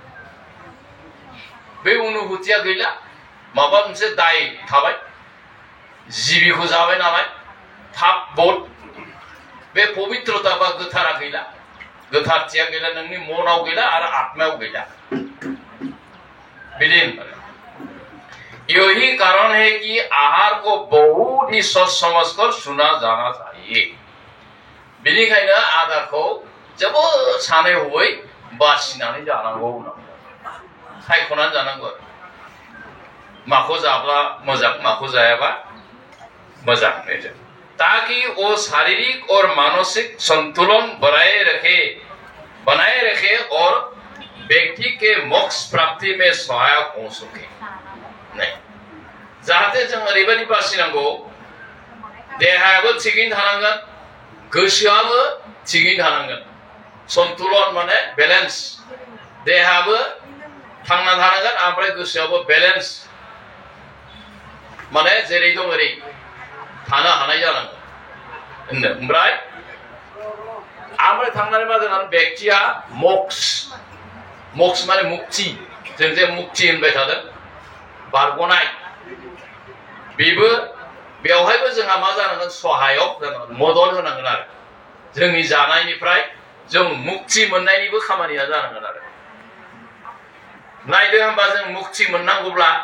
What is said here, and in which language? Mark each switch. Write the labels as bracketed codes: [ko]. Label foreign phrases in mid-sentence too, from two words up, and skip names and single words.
[brx] बे अनुभूतिया गैला माबा मोनसे दाय थाबाय जिबिखौ जाबाय नालाय पाप बोध बे पवित्रता बा गोथारा गैला गोथारथिया गैला नोंनि मनाव गैला आरो आत्मायाव गैला [hi] बिदि यही कारण है कि आहार को बहुत ही सोच समझकर सुना जाना चाहिए [brx] बेनिखायनो आदारखौ जोबोद सानै हयै बासिनानै जानांगौ सायख'नानै जानांगौ माखौ जाब्ला मोजां माखौ जायाबा मोजां [hi] ताकि वो शारीरिक और मानसिक संतुलन बनाए रखे और व्यक्ति के मोक्ष प्राप्ति में सहायक हो सके [brx] नहीं जाहाथे जों ओरैबायदि बासिनांगौ देहायाबो थिगैनो थानांगोन गोसोआबो थिगैनो थानांगोन संतुलन माने बेलेन्स देहायाबो थांना थानांगोन ओमफ्राय गोसोआबो बेलेन्स माने जेरै दं ओरै थानो हानाय जानांगोन ओमफ्राय थांनानै मा जागोन व्यक्तिया मोक्ष माने मुक्ति जों जे मुक्ति होनबाय थादों बारग'नाय बेबो बेवहायबो जोंहा मा जानांगोन सहायक जानांगोन मदद होनांगोन आरो जोंनि जानायनिफ्राय जों मुक्ति मोननायनिबो खामानिया जानांगोन आरो नायदो होनबा जों मुक्ति मोननांगौब्ला